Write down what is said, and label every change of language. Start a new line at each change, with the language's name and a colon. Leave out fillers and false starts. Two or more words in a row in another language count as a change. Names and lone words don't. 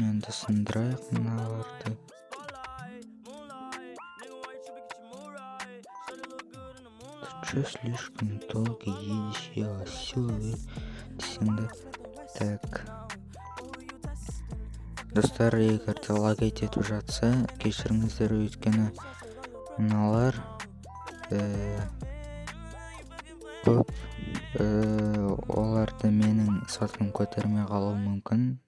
Kazakh: Енді сындырайық мыналарды.
Russian: Ты чё слишком долго едешь, я осёл десеңді. Так,
Kazakh: достар, егер де лагать етіп жатса кешіріңіздер, өйткені мыналар көп, оларды менің сатым көтермей қалуы мүмкін.